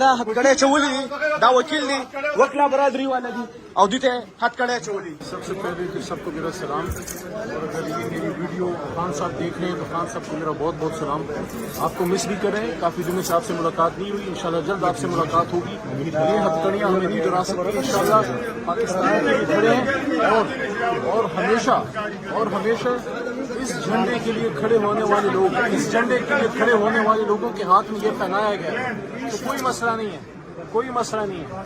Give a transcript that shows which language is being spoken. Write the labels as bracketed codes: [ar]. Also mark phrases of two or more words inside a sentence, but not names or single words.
[ps] دا هټکړې چولې دا وکیل دی وکلا برادری والا دی او دې ته هټکړې چولې. [ur] سب سے پہلے تو سب کو میرا سلام, اور اگر یہ میری ویڈیو خان صاحب دیکھ رہے ہیں تو خان صاحب کو میرا بہت بہت سلام. آپ کو مس بھی کریں, کافی دنوں سے آپ سے ملاقات نہیں ہوئی, انشاءاللہ جلد آپ سے ملاقات ہوگی. یہ ہتھکڑیاں ہمیں نہیں ڈرا سکتی, انشاءاللہ پاکستان کے لیے کھڑے ہیں اور ہمیشہ اس جھنڈے کے لیے کھڑے ہونے والے لوگ, اس جھنڈے کے لیے کھڑے ہونے والے لوگوں کے ہاتھ میں یہ پہنایا گیا ہے تو کوئی مسئلہ نہیں ہے, کوئی مسئلہ نہیں ہے.